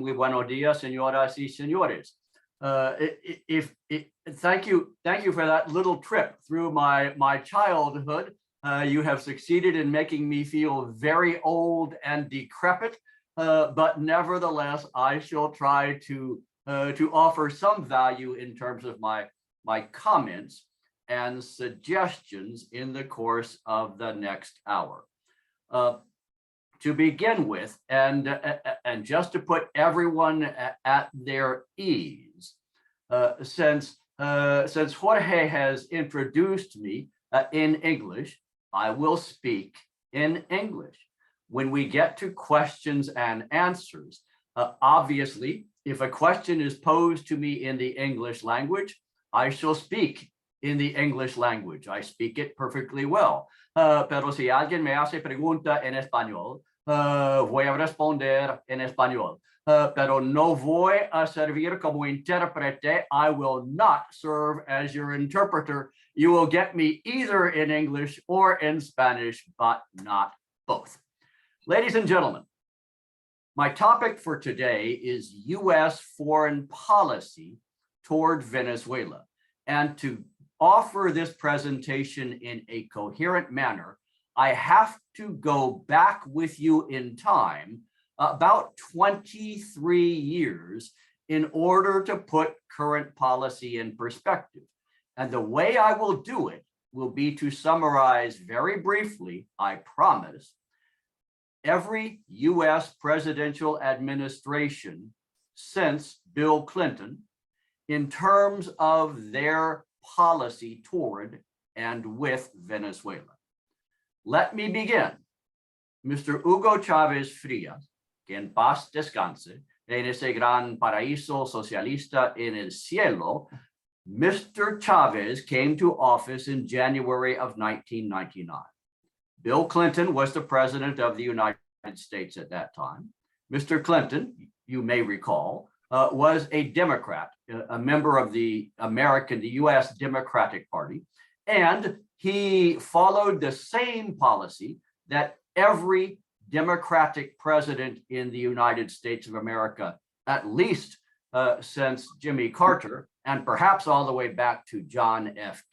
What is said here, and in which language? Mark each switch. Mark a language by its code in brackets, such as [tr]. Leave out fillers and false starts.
[es] Muy buenos días, señoras y señores. [en] Thank you for that little trip through my childhood. You have succeeded in making me feel very old and decrepit, but nevertheless, I shall try to offer some value in terms of my comments and suggestions in the course of the next hour. To begin with, and just to put everyone at their ease, since Jorge has introduced me in English, I will speak in English. When we get to questions and answers, obviously, if a question is posed to me in the English language, I shall speak in the English language. I speak it perfectly well. [es] Pero si alguien me hace pregunta en español, voy a responder en español. Pero no voy a servir como intérprete. [en] I will not serve as your interpreter. You will get me either in English or in Spanish, but not both. Ladies and gentlemen, my topic for today is US foreign policy toward Venezuela. And to offer this presentation in a coherent manner, I have to go back with you in time about 23 years in order to put current policy in perspective. And the way I will do it will be to summarize very briefly, I promise, every US presidential administration since Bill Clinton in terms of their policy toward and with Venezuela. Let me begin. Mr. [es] Hugo Chávez Frías, que en paz descanse, en ese gran paraíso socialista en el cielo, Mr. [en] Chávez came to office in January of 1999. Bill Clinton was the president of the United States at that time. Mr. Clinton, you may recall, was a Democrat, a member of the US Democratic Party, and he followed the same policy that every Democratic president in the United States of America, at least since Jimmy Carter, and perhaps all the way back to John F.